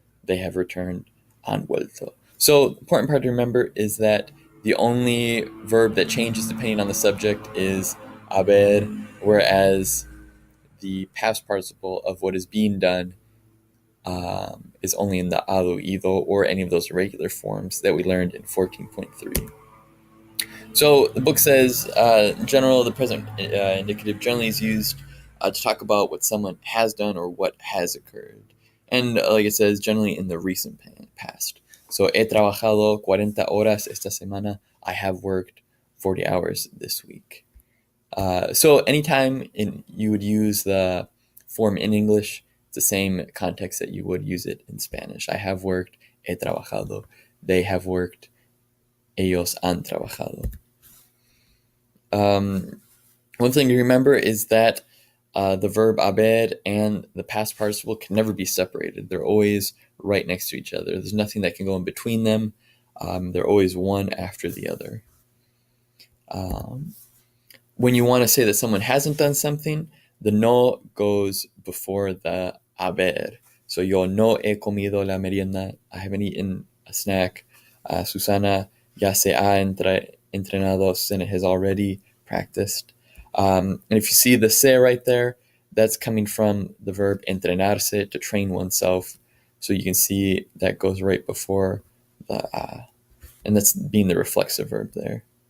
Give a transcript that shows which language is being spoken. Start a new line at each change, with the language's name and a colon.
English: They have returned,
Spanish: han vuelto.
English: So, the important part to remember is that the only verb that changes depending on the subject is haber, whereas the past participle of what is being done is only in the ado, ido, or any of those irregular forms that we learned in 14.3. So the book says, in general, the present indicative generally is used to talk about what someone has done or what has occurred. And like it says, generally in the recent past.
Spanish: So, he trabajado 40 horas esta semana.
English: I have worked 40 hours this week. So anytime you would use the form in English, it's the same context that you would use it in Spanish. I have worked,
Spanish: he trabajado.
English: They have worked,
Spanish: ellos han trabajado.
English: One thing to remember is that the verb haber and the past participle can never be separated. They're always right next to each other. There's nothing that can go in between them. They're always one after the other. When you want to say that someone hasn't done something, the no goes before the haber. So,
Spanish: yo no he comido la merienda.
English: I haven't eaten a snack.
Spanish: Susana ya se ha entrenado.
English: Susana has already practiced. And if you see the se right there, that's coming from the verb entrenarse, to train oneself. So you can see that goes right before the and that's being the reflexive verb there.